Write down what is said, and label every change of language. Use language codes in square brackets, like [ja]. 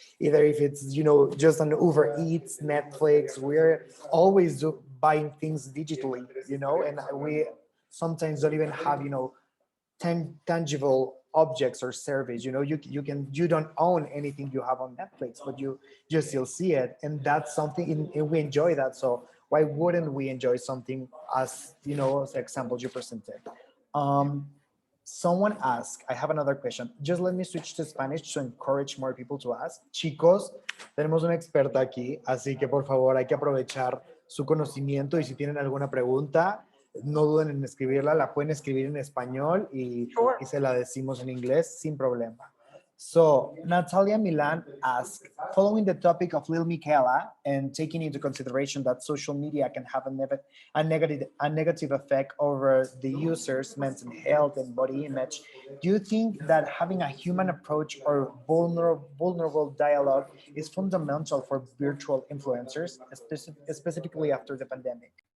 [en] either if it's, you know, just on Uber Eats, Netflix, we're always buying things digitally, you know, and we sometimes don't even have, you know, tangible objects or service, you know, you don't own anything you have on Netflix, but you still see it. And that's something, and we enjoy that. So why wouldn't we enjoy something as, you know, as examples you presented? Someone asked, I have another question. Just let me switch to Spanish to encourage more people to ask. [es] Chicos, tenemos una experta aquí, así que por favor hay que aprovechar su conocimiento y si tienen alguna pregunta, no duden en escribirla, la pueden escribir en español y se la decimos en inglés sin problema. [en] So Natalia Milan asked, following the topic of Lil Michaela and taking into consideration that social media can have a negative effect over the user's mental health and body image, do you think that having a human approach or vulnerable dialogue is fundamental for virtual influencers, specifically after the pandemic?